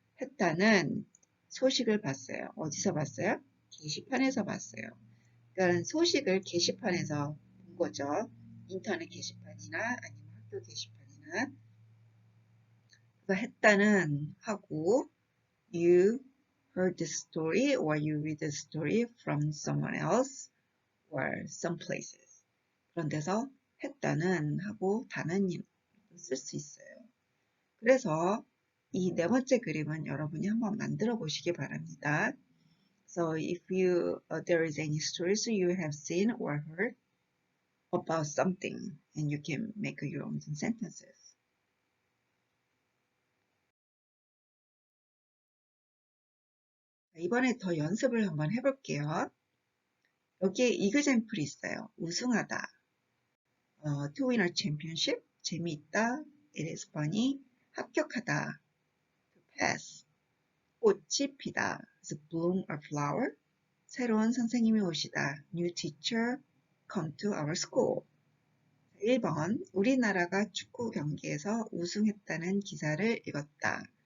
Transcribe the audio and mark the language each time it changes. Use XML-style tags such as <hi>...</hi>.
<ko>했다는 소식을 봤어요. 어디서 봤어요? 게시판에서 봤어요. 그러니까 소식을 게시판에서 본 거죠. 인터넷 게시판이나 아니면 학교 게시판이나. 그래서 했다는 하고</ko> <en>you heard the story or you read the story from someone else or some places.</en> <ko>그런 데서 했다는 하고 다는 쓸 수 있어요. 그래서 이 네 번째 그림은 여러분이 한번 만들어 보시기 바랍니다.</ko> <en>So if there is any stories you have seen or heard about something and you can make your own sentences.</en> <ko>이번에 더 연습을 한번 해볼게요. 여기에 example이 있어요. 우승하다.</ko> <en>To win a championship.</en> <ko>재미있다.</ko> <en>It is funny.</en> <ko>합격하다.</ko> <en>To pass.</en> <ko>꽃이 피다.</ko> <en>To bloom a flower.</en> <ko>새로운 선생님이 오시다.</ko> <en>New teacher come to our school.</en> <ko>1번. 우리나라가 축구 경기에서 우승했다는 기사를 읽었다.</ko>